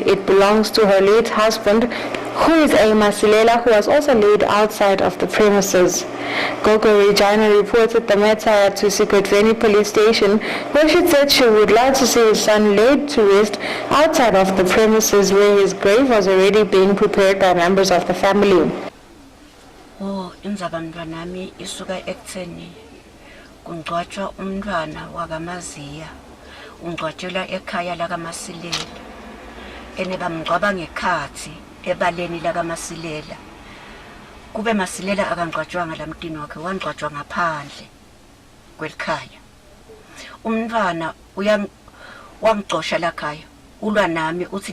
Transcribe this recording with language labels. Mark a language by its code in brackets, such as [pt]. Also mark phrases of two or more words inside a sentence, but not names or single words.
[en] It belongs to her late husband, who is a Masilela, who was also laid outside of the premises. Gogo Regina reported the matter to SISWATI police station, where she said she would like to see his son laid to rest outside of the premises where his grave was already being prepared by members of the family. [ss] Indzaba mntwanami isuka ekutheni kungcwatshwa umntwana wakamaziya ungcwatshelwa ekhaya lakaMasilela ene bamngcwaba ngekhathi ebaleni lakaMasilela kube Masilela akangcwatshwanga lamntini wakhe wangcwatshwa ngaphandle kwelikhaya umntwana wangicosha lakhaya ulwa nami uthi